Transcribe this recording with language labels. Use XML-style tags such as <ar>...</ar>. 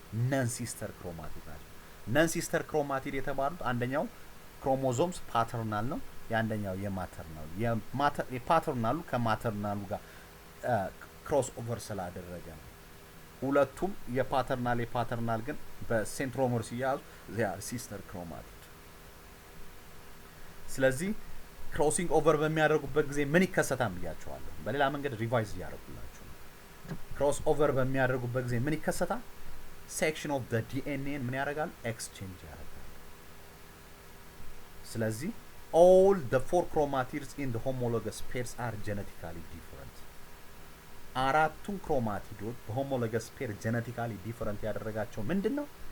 <am>ነን ሲስተር ክሮማቲድ ናቸው። ነን ሲስተር ክሮማቲድ የተባሉት አንደኛው ክሮሞዞምስ ፓተርናል ነው፣ የአንደኛው የማተርናል። የፓተርናሉ ከማተርናሉ ጋር ክሮስ ኦቨር ስላደረገ ነው። ሁለቱም የፓተርናል ግን በሴንትሮመር ሲያዙ</am> <en>they are sister chromatid።</en> <am>ስለዚህ ክሮሲንግ ኦቨር በሚያደርጉበት ጊዜ ምን ይከሰታል ብያቸዋለሁ። በሌላ መንገድ ሪቫይዝ እያደረጉላችሁ ነው። ክሮስ ኦቨር በሚያደርጉበት ጊዜ ምን ይከሰታል? ሴክሽን ኦፍ ዘ ዲኤንኤን ምን ያደርጋሉ? ኤክስቼንጅ ያደርጋሉ። ስለዚህ</am> <en>all the 4 chromatids in the homologous pairs are genetically different.</en> <am>አራቱም ክሮማቲዶች በሆሞሎገስ ፔር ጄኔቲካሊ ዲፈረንት ያደረጋቸው ምንድነው?</am>